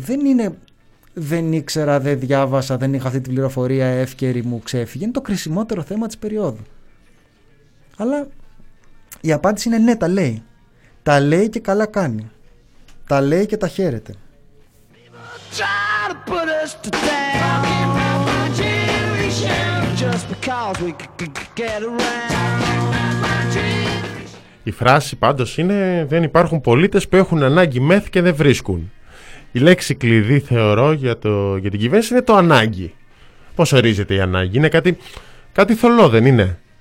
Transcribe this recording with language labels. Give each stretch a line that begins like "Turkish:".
Greek: Δεν είναι δεν ήξερα, δεν διάβασα, δεν είχα αυτή την πληροφορία, εύκαιρη μου ξέφυγε. Είναι το κρισιμότερο θέμα της περίοδου. Αλλά η απάντηση είναι ναι, τα λέει. Τα λέει και καλά κάνει. Τα λέει και τα χαίρεται.
English: try to put us to death. Talking about my generation, just because we could get around.
Greek: Η φράση πάντως είναι «Δεν υπάρχουν πολίτες που έχουν ανάγκη μεθ και δεν βρίσκουν». Η λέξη κλειδί θεωρώ για την κυβέρνηση είναι το «ανάγκη». Πώς ορίζεται η ανάγκη? Είναι κάτι θολό, δεν είναι?